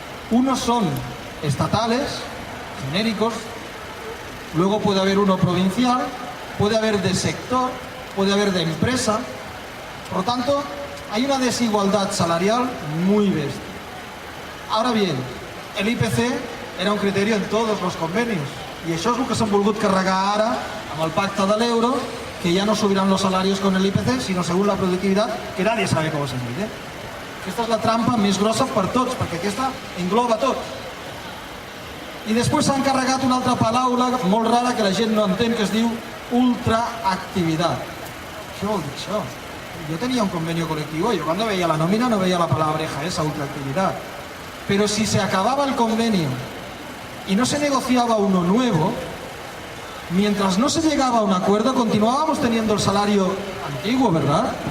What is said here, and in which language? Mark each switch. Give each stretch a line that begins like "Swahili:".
Spanish: Unos son estatales, genéricos, luego puede haber uno provincial, puede haber de sector, puede haber de empresa. Por lo tanto, hay una desigualdad salarial muy bestia. Ahora bien, el IPC era un criterio en todos los convenios,
Catalan: i això és el que s'han volgut carregar ara amb el pacte de l'euro,
Spanish: que ya no subirán los salarios con el IPC, sino según la productividad, que nadie sabe cómo se mide.
Catalan: Aquesta és la trampa més grossa per tots, perquè aquesta engloba tot. I després s'han carregat una altra paraula molt rara que la gent no entén, que es diu ultraactivitat. Què vol dir això?
Spanish: Yo tenía un convenio colectivo, yo cuando veía la nómina no veía la palabreja esa, ultraactividad. Pero si se acababa el convenio y no se negociaba uno nuevo, mientras no se llegaba a un acuerdo, continuábamos teniendo el salario antiguo, ¿verdad?